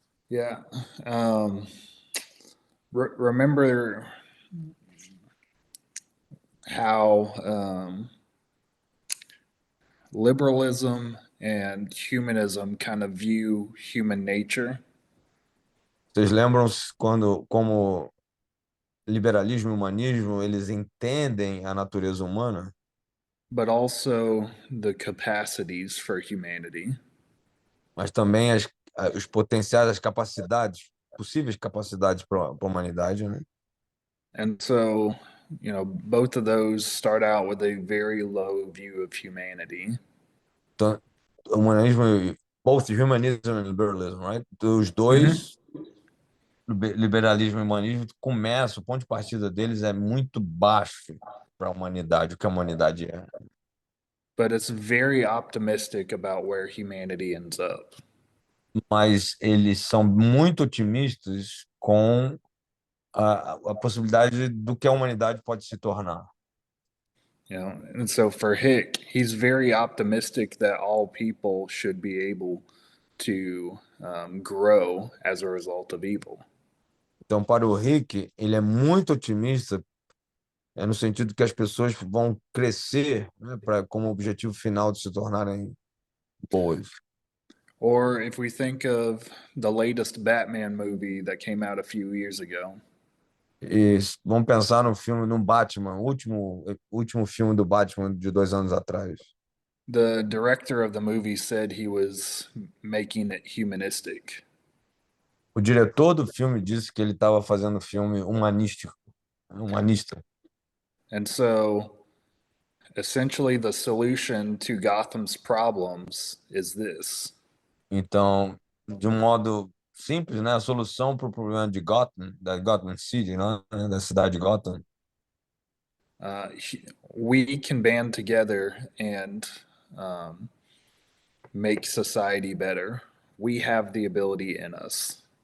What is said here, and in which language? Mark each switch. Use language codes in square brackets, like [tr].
[en] Yeah. Remember how liberalism and humanism kind of view human nature? [pt] Vocês lembram quando, como liberalismo e humanismo, eles entendem a natureza humana, [en] but also the capacities for humanity. [pt] mas também os potenciais, as capacidades, possíveis capacidades para a humanidade, né? [en] And so, both of those start out with a very low view of humanity. [pt] Então, humanismo, [en] both humanism and liberalism, right? [pt] Os Mm-hmm. dois, liberalismo e humanismo, o ponto de partida deles é muito baixo para a humanidade, o que a humanidade é. [en] But it's very optimistic about where humanity ends up. [pt] Mas eles são muito otimistas com a possibilidade do que a humanidade pode se tornar. [en] And so for Hick, he's very optimistic that all people should be able to grow as a result of evil. [pt] Então, para o Rick, ele é muito otimista, no sentido que as pessoas vão crescer, né, como objetivo final de se tornarem boas. [en] Or if we think of the latest Batman movie that came out a few years ago. [pt] E vamos pensar no filme do Batman, o último filme do Batman de 2 anos atrás. [en] The director of the movie said he was making it humanistic. [pt] O diretor do filme disse que ele estava fazendo filme humanista. [en] And so, essentially, the solution to Gotham's problems is this. [pt] Então, de um modo simples, né, a solução para o problema de Gotham, da Gotham City, né, da cidade de Gotham, [en] we can band together and make society better. We have the ability in us.